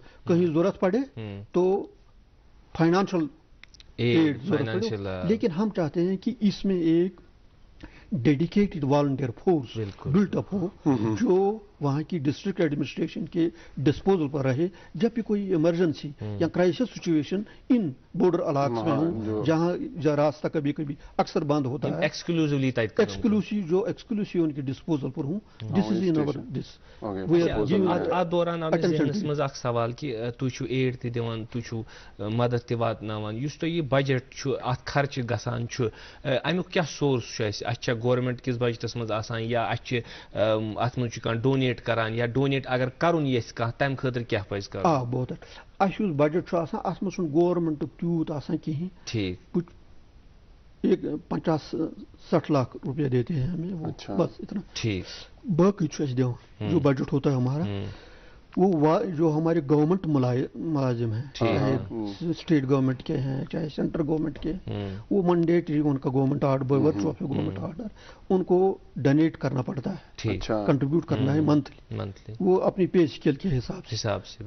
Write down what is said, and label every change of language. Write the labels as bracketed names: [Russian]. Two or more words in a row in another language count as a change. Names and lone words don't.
[Urdu] کہیں ضرورت پڑے تو [English] financial aid [Urdu] ضرورت پڑے, لیکن ہم چاہتے ہیں کہ اس میں ایک [English] dedicated volunteer force built up [Urdu] ہو جو وہاں کی [English] district administration [Urdu] کے ڈسپوزل پر رہے جب بھی کوئی ایمرجنسی یا [English] crisis situation [Urdu] ان بارڈر علاقوں میں ہوں جہاں راستہ کبھی کبھی اکثر بند ہوتا ہے, ایکسکلوسیو ان کے ڈسپوزل پر ہوں. [English] This is in our this. [Kashmiri] ات دوران آو مےٚ ذہنس منٛز اکھ سوال کہ تُہۍ چھِو ایڈ تہِ دِوان, تُہۍ چھِو مدد تہِ واتناوان, یُس تۄہہِ یہِ بجٹ چھُ اتھ خرچہِ گژھان چھُ, امیُک کیاہ سورس چھُ اَسہِ چھا گورمنٹ کِس بجٹس منٛز آسان, یا اَسہِ چھِ اتھ منٛز چھُ کانٛہہ ڈونیٹ کران, یا ڈونیٹ اگر کرُن یژھِ کانٛہہ تمہِ خٲطرٕ کیاہ پزِ کرُن؟ [Urdu] بہت اچھا [Kashmiri] یُس بجٹ چھُ آسان اتھ منٛز چھُنہٕ گورمنٹُک تیوٗت آسان کِہیٖنۍ. [Urdu] ٹھیک, 50-60 لاکھ روپیہ دیتے ہیں ہمیں, وہ بس اتنا. ٹھیک, [Kashmiri] باقی چھُ اَسہِ دِوان [Urdu] جو بجٹ ہوتا ہے ہمارا, وہ جو ہمارے گورنمنٹ ملازم ہیں, چاہے اسٹیٹ گورنمنٹ کے ہیں چاہے سینٹرل گورنمنٹ کے, وہ منڈیٹری ان کا گورنمنٹ آرڈر [English] by virtue of government order [Urdu] ان کو ڈونیٹ کرنا پڑتا ہے, کنٹریبیوٹ کرنا ہے منتھلی, وہ اپنی پے اسکیل کے حساب سے.